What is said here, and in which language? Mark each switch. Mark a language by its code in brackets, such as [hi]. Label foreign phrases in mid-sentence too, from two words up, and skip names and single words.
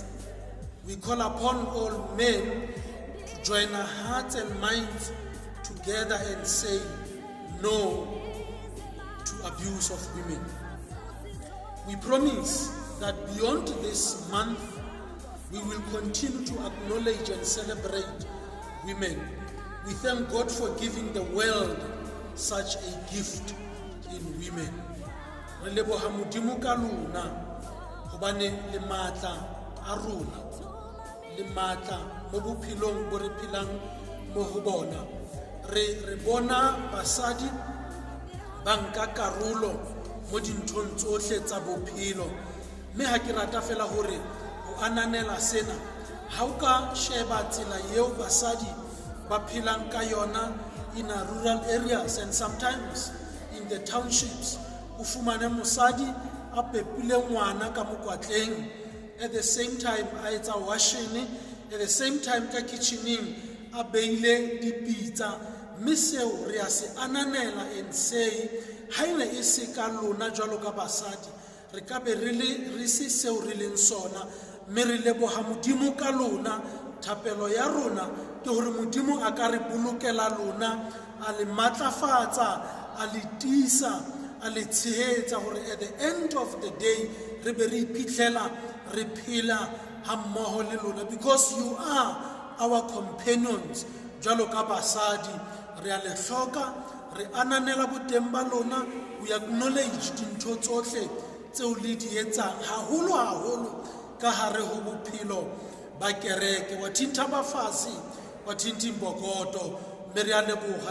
[en] We call upon all men to join our hearts and minds together and say no to abuse of women. We promise that beyond this month, we will continue to acknowledge and celebrate women. We thank God for giving the world such a gift in women. [st] Re leboha Modimo ka lona hobane le matla a rona, le matla mo bophelong bo re phelang mo ho bona. Re bona basadi ba nka karolo mo dinthong tsohle tsa bophelo, mme ha ke rata fela hore ho ananela sena ha o ka sheba tsela eo basadi ba phelang ka yona [en] in a rural areas and sometimes in the townships. [st] O fumane mosadi a pepile ngwana ka mokwatleng, [en] at the same time [st] a etsa [en] washing, at the same time [st] ka kitchening a beile dipitsa. Mme seo re a se ananela [en] and say [st] ha ene e se ka lona jwalo ka basadi re ka be re se seo re leng sona, mme re leboha Modimo ka lona. Thapelo ya rona ke hore Modimo a ka re bolokela lona, a le matlafatsa, a le tisa, a le tshehetsa hore [en] at the end of the day [st] re be re iphitlhela re phela ha mmoho le lona, [en] because you are our companions [st] jwalo ka basadi. Re a le hloka, re ananela boteng ba lona, [en] we acknowledge [st] dintho tsohle tseo le di etsang haholo ka hare ho bophelo ba kereke. [zu] Wa thinta bafazi, wa thinti mbokoto, [st] mme re a leboha.